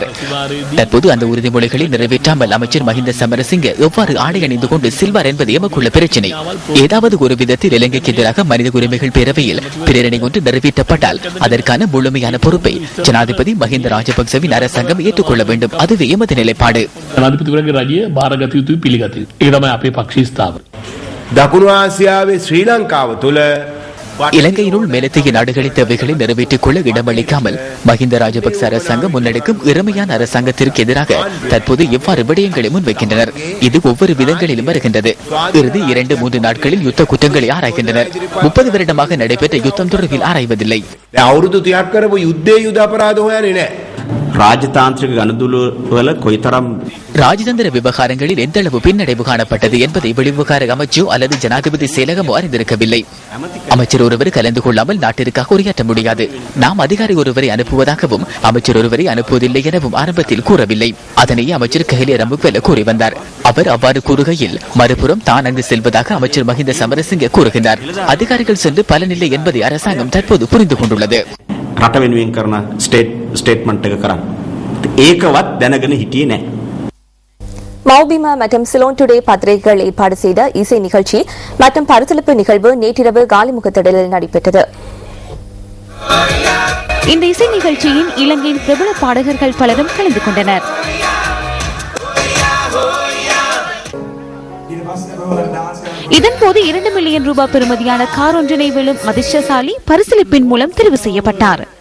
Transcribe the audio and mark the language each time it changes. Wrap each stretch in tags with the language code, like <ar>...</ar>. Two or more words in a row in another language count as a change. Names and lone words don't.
<ta>தற்போது அந்த உறுதிமொழிகளை நிறைவேற்றாமல் அமைச்சர் மஹிந்த சமரசிங்க எவ்வாறு ஆடை அணிந்து கொண்டு செல்வார் என்பது எமக்குள்ள பிரச்சினை. ஏதாவது ஒரு விதத்தில் இலங்கைக்கு எதிராக மனித உரிமைகள் பேரவையில் பிரேரணை ஒன்று நிறைவேற்றப்பட்டால் அதற்கான முழுமையான பொறுப்பை ஜனாதிபதி மஹிந்த ராஜபக்சவின் அரசாங்கம் ஏற்றுக்கொள்ள வேண்டும். அதுவே எமது நிலைப்பாடு.</ta> <si>දකුණු ආසියාවේ ශ්‍රී ලංකාව තුළ</si> <ta>இலங்கையினுள் மேலத்திய நாடுகளின் தேவைகளை நிறைவேற்றிக் கொள்ள இடமளிக்காமல் மஹிந்த ராஜபக்ச அரசாங்கம் முன்னெடுக்கும் இறமையான அரசாங்கத்திற்கு எதிராக தற்போது எவ்வாறு விடயங்களை முன்வைக்கின்றனர். இது ஒவ்வொரு விதங்களிலும் வருகின்றது. இறுதி 2-3 நாட்களில் யுத்த குற்றங்களை ஆராய்கின்றனர். 30 வருடமாக நடைபெற்ற யுத்தம் தொடர்பில் ஆராய்வதில்லை.</ta> <si>අවුරුදු 30ක් කරපු යුද්ධයේ යුද අපරාධ හොයන්නේ නැහැ. රාජ්‍යතාන්ත්‍රික අනුතුලුවල කොයිතරම්</si> <ta>ராஜதந்திர விவகாரங்களில் எந்த அளவு பின்னடைவு காணப்பட்டது என்பதை வெளிவிவகார அமைச்சோ அல்லது ஜனாதிபதி செயலகமோ அறிந்திருக்கவில்லை. அமைச்சர் ஒருவர் கலந்து கொள்ளாமல் நாட்டிற்காக உரையாற்ற முடியாது. நாம் அதிகாரி ஒருவரை அனுப்புவதாகவும் அமைச்சர் ஒருவரை அனுப்புவதில்லை எனவும் ஆரம்பத்தில் கூறவில்லை. அதனையே அமைச்சர் கஹலிய ரம்புக்வெல கூறி வந்தார். அவர் அவ்வாறு கூறுகையில் மறுபுறம் தான் அங்கு செல்வதாக அமைச்சர் மஹிந்த சமரசிங்க கூறுகின்றார். அதிகாரிகள் சென்று பலனில்லை என்பதை அரசாங்கம் தற்போது புரிந்து கொண்டுள்ளது.</ta> <si>රට වෙනුවෙන් කරන ස්ටේට්මන්ට් එක කරන්න. ඒකවත් දැනගෙන හිටියේ නැහැ.</si> <ta>மௌபிமா மற்றும் சிலோன் டுடே பத்திரிகைகள் ஏற்பாடு செய்த இசை நிகழ்ச்சி மற்றும் பரிசளிப்பு நிகழ்வு நேற்றிரவு காலிமுகத்திடலில் நடைபெற்றது. இந்த இசை நிகழ்ச்சியின் இலங்கையின் பிரபல பாடகர்கள் பலரும் கலந்து கொண்டனர். இதன்போது 2 மில்லியன் ரூபாய் பெறுமதியான கார் ஒன்றினை வெல்லும் அதிர்ஷ்டசாலி பரிசளிப்பின் மூலம் தெரிவு செய்யப்பட்டார்.</ta>